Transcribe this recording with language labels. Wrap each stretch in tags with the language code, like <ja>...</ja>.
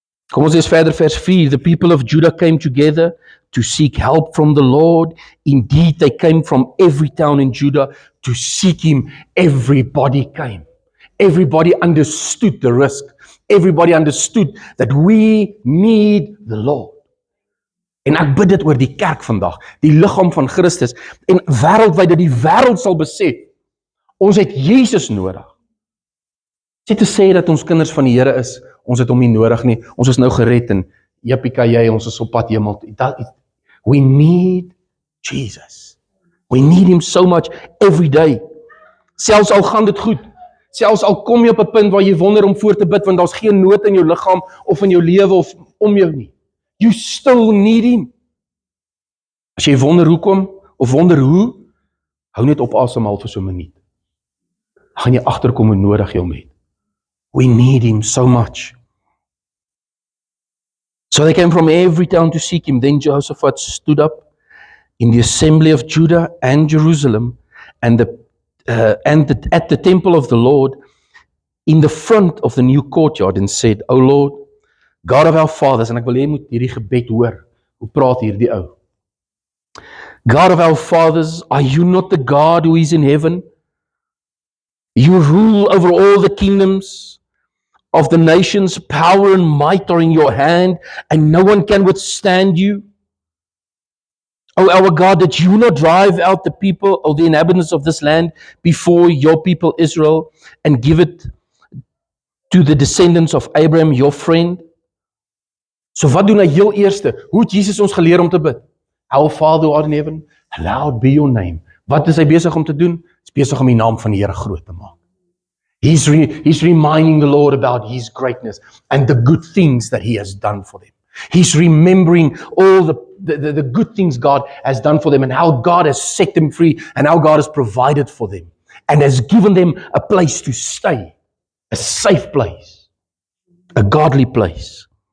<af>Kom ons lees verder vers 4.</af> <en>The people of Judah came together to seek help from the Lord. Indeed, they came from every town in Judah to seek him. Everybody came. Everybody understood the risk. Everybody understood that we need the Lord.</en> <af>En ek bid dit oor die kerk vandag, die liggaam van Christus, en wêreldwyd dat die wêreld sal besef, ons het Jesus nodig. Dit te sê dat ons kinders van die Here is, ons het hom nie nodig nie, ons is nou gered en jippie-kajy, ons is op pad hemel.</af> <en>We need Jesus. We need him so much every day.</en> <af>Selfs al gaan dit goed, selfs al kom jy op 'n punt waar jy wonder om voor te bid, want daar's geen nood in jou liggaam of in jou lewe of om jou nie.</af> <en>You still need him.</en> <af>As jy wonder hoekom of wonder hoe, hou net op asemhaal vir so 'n minuut. Gaan jy agterkom hoe nodig jy hom het.</af> <en>We need him so much. So they came from every town to seek him. Then Jehoshaphat stood up in the assembly of Judah and Jerusalem and at the temple of the Lord in the front of the new courtyard and said, O Lord, God of our fathers,</en> <af>en ek wil hê moet hierdie gebed hoor, hoe praat hierdie ou.</af> <en>God of our fathers, are you not the God who is in heaven? You rule over all the kingdoms of the nations, power and might are in your hand, and no one can withstand you. O our God, did you not drive out the people or the inhabitants of this land before your people Israel and give it to the descendants of Abraham, your friend?</en> <af>So wat doen hy heel eerste? Hoe het Jesus ons geleer om te bid?</af> <en>Our Father who art in heaven, hallowed be your name.</en> <af>Wat is hy besig om te doen? Hy is besig om die naam van die Here groot te maak.</af> <en>He's reminding the Lord about his greatness and the good things that he has done for them. He's remembering all the good things God has done for them and how God has set them free and how God has provided for them and has given them a place to stay, a safe place, a godly place.</en>